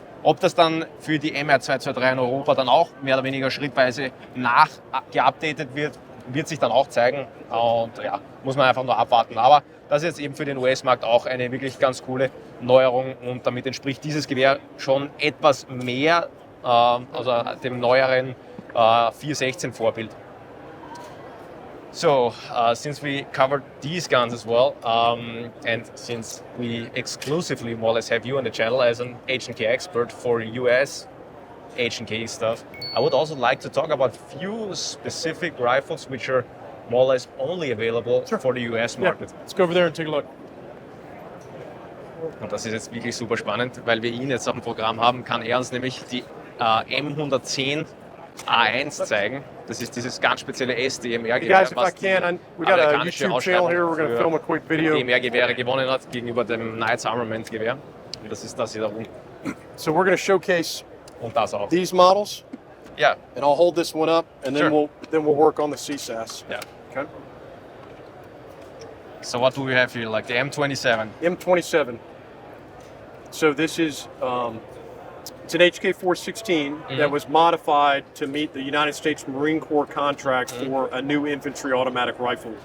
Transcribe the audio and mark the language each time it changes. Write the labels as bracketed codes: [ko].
[de] Ob das dann für die MR223 in Europa dann auch mehr oder weniger schrittweise nachgeupdatet wird, wird sich dann auch zeigen. Und ja, muss man einfach nur abwarten. Aber das ist jetzt eben für den US-Markt auch eine wirklich ganz coole Neuerung, und damit entspricht dieses Gewehr schon etwas mehr also dem neueren 416 Vorbild. [en] So, since we covered these guns as well, and since we exclusively more or less have you on the channel as an H&K expert for US H&K stuff, I would also like to talk about few specific rifles which are more or less only available for the US market. Yeah, let's go over there and take a look. [de] Und das ist jetzt wirklich super spannend, weil wir ihn jetzt auf dem Programm haben, kann er uns nämlich die M110 A1 zeigen. Das ist dieses ganz spezielle SDMR-Gewehr, [en] Guys, if I can, we got a YouTube channel here. We're going to film a quick video. [de] DMR-Gewehre gewonnen hat gegenüber dem Knights Armament-Gewehr. Und das ist das hier da unten. [en] So we're going to showcase [de] und das auch. [en] These models. Yeah. And I'll hold this one up, and then Sure. we'll work on the CSAS. Yeah. Okay. So what do we have here? Like the M27. M27. So this is it's an HK 416 that was modified to meet the United States Marine Corps contract for a new infantry automatic rifle.